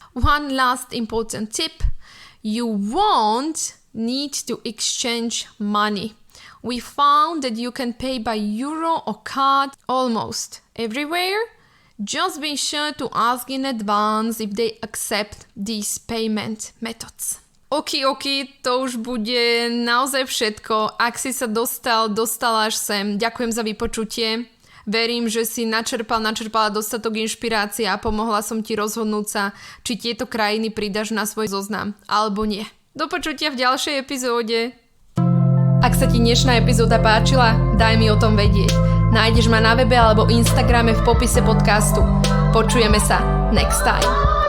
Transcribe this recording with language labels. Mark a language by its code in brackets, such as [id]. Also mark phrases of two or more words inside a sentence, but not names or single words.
[en] One last important tip: you won't need to exchange money. We found that you can pay by euro or card almost everywhere. Just be sure to ask in advance if they accept these payment methods. [sk] Ok, to už bude naozaj všetko. Ak si sa dostala až sem, ďakujem za vypočutie. Verím, že si načerpala dostatok inšpirácie a pomohla som ti rozhodnúť sa, či tieto krajiny pridáš na svoj zoznam, alebo nie. Do počutia v ďalšej epizóde. Ak sa ti dnešná epizóda páčila, daj mi o tom vedieť. Nájdeš ma na webe alebo Instagrame v popise podcastu. Počujeme sa [en] next time.